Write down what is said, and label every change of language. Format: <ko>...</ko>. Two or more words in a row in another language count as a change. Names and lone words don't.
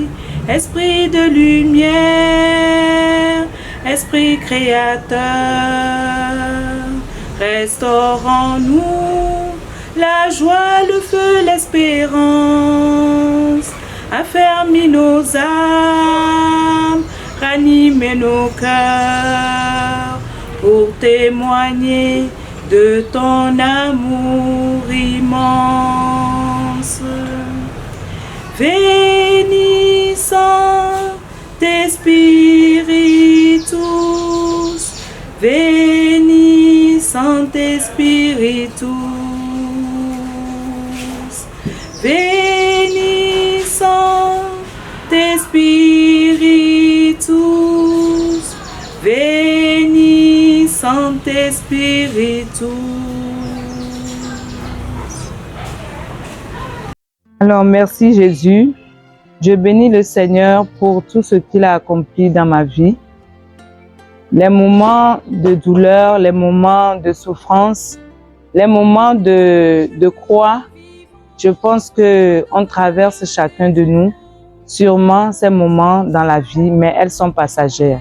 <fr>Esprit de lumière, Esprit créateur, restaure en nous la joie, le feu, l'espérance. Affermis nos âmes, ranime nos cœurs pour témoigner de ton amour immense.</fr> <la>Veni Sancte Spiritus, Veni Sancte Spiritus, Veni Sancte Spiritus, Veni Sancte Spiritus.</la> <fr>Alors merci Jésus. Je bénis le Seigneur pour tout ce qu'il a accompli dans ma vie. Les moments de douleur, les moments de souffrance, les moments de croix, je pense qu'on traverse chacun de nous sûrement ces moments dans la vie, mais elles sont passagères.</fr>